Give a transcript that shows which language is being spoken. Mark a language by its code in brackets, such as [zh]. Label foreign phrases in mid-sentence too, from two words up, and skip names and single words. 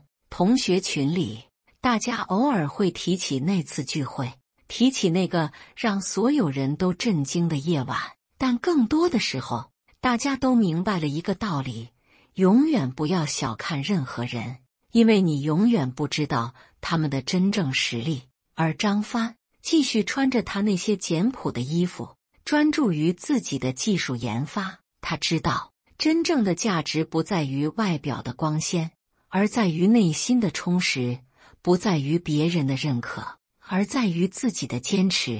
[zh] 同學群裡，大家偶爾會提起那次聚會，提起那個讓所有人都震驚的夜晚，但更多的時候，大家都明白了一個道理：永遠不要小看任何人，因為你永遠不知道他們的真正實力。而張帆繼續穿着他那些簡樸的衣服，專注於自己的技術研發。他知道，真正的價值不在於外表的光鮮，而在於內心的充實；不在於別人的認可，而在於自己的堅持。